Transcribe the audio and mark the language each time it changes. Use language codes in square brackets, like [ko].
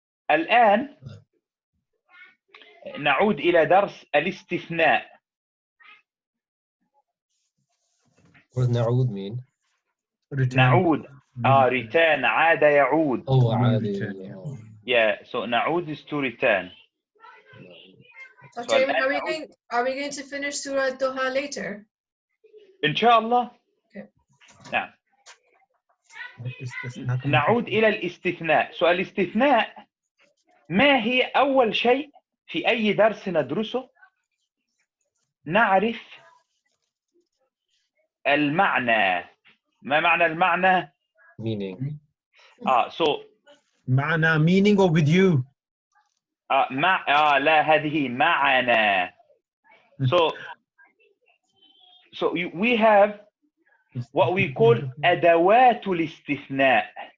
[ar] الآن نعود إلى درس الاستثناء. [en] What does na'ud mean? [ar] نعود. return. عاد يعود. [en] Oh, عاد. Yeah, so نعود is to return. Dr. Ayman, are we going to finish Surah Doha later? [ar] إن شاء الله. [en] Okay. [ar] نعم. نعود إلى الاستثناء. سؤال الاستثناء ما هي أول شيء في أي درس ندرسه نعرف المعنى. ما معنى المعنى؟ [en] Meaning. So معنى meaning or with you. [ar] لا هذه معنا. [en] So we have what we call أدوات الاستثناء.